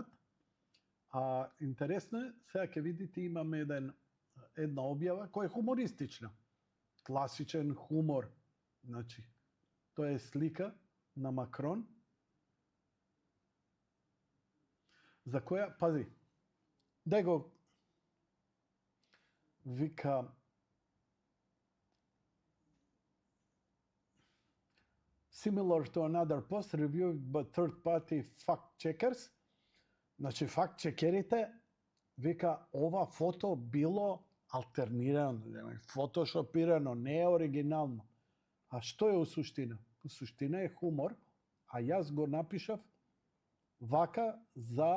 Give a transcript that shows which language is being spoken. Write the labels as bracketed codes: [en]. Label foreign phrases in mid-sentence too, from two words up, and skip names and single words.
[mk] А интересно е, сега ќе видите имаме една објава која е хумористична. Класичен хумор. Значи, тоа е слика на Макрон, за која, пази, дај го, вика, [en] similar to another post reviewed by third party fact checkers. [mk] Значи, факт чекерите, вика, ова фото било алтернирано, фотошопирано, не е оригинално. А што е у суштина? У суштина е хумор, а јас го напишав вака за...